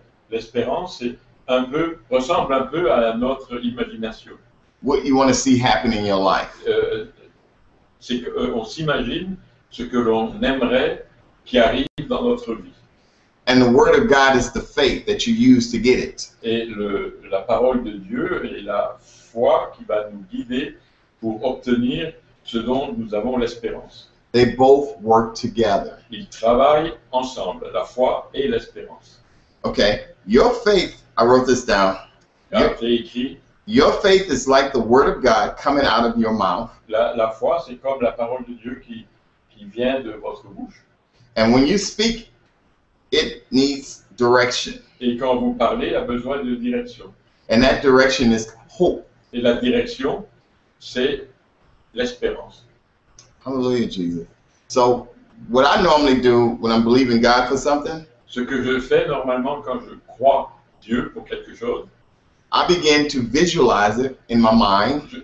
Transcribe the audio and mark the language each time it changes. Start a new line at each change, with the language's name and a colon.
French: L'espérance ressemble un peu à notre imagination.
English: What you want to see happen in your life.
French: C'est qu'on s'imagine ce que l'on aimerait qui arrive dans notre vie.
English: And the word of God is the faith that you use to get it.
French: Et la parole de Dieu est la foi qui va nous guider pour obtenir ce dont nous avons l'espérance.
English: They both work together.
French: Ils travaillent ensemble, la foi et l'espérance.
English: Okay, your faith, I wrote this down.
French: J'ai écrit,
English: Your faith is like the word of God coming out of your mouth.
French: la foi, c'est comme la parole de Dieu qui vient de votre bouche.
English: And when you speak, it needs direction.
French: Et quand vous parlez, il a besoin de direction.
English: And that direction is hope.
French: Et la direction, c'est l'espérance.
English: Hallelujah, Jesus. So, what I normally do when I'm believing God for something,
French: Ce que je fais normalement quand je crois Dieu pour quelque chose,
English: I begin to visualize it in my mind.